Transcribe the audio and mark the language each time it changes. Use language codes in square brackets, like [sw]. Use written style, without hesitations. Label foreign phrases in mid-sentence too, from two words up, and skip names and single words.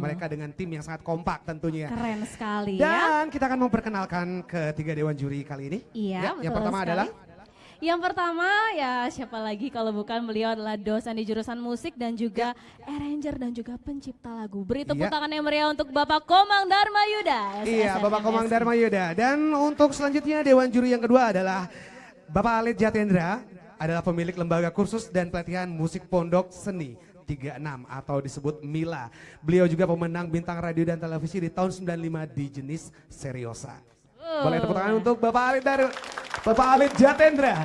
[id] oleh mereka dengan tim yang sangat kompak tentunya. Keren sekali ya. Dan kita akan memperkenalkan ketiga dewan juri kali ini. Iya, Yang betul pertama sekali. adalah Yang pertama ya siapa lagi kalau bukan beliau adalah dosen di jurusan musik dan juga arranger dan juga pencipta lagu. Beri tepuk Iya. tangan yang meriah untuk Bapak Komang Dharma Yuda. Iya, Bapak Komang SSNMSI. Dharma Yuda. Dan untuk selanjutnya dewan juri yang kedua adalah Bapak Alit Jatendra, adalah pemilik lembaga kursus dan pelatihan musik pondok seni 36 atau disebut Mila. Beliau juga pemenang bintang radio dan televisi di tahun 95 di jenis Seriosa. Boleh tepuk tangan untuk Bapak Alit Jatendra.